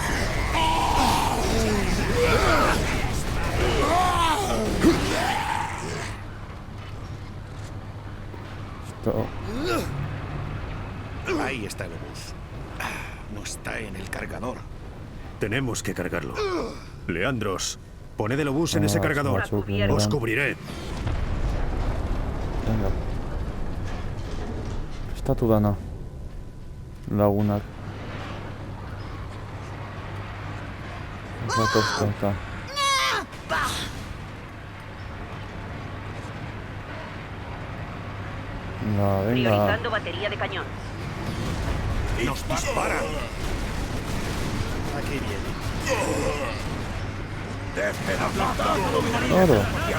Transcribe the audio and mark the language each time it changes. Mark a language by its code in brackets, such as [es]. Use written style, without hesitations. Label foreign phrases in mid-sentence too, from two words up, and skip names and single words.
[es] Esto... Ahí está el obús. No está en el cargador. Tenemos que cargarlo. Leandros, poned el obús en ese Ah, cargador. macho, que Os Os gran- cubriré. Venga. [eu] Estatu dana. Lagunak. Zatozka eta. [es] Venga, venga. Priorizando batería de cañón. ¡Nos disparan! Aquí viene. Claro.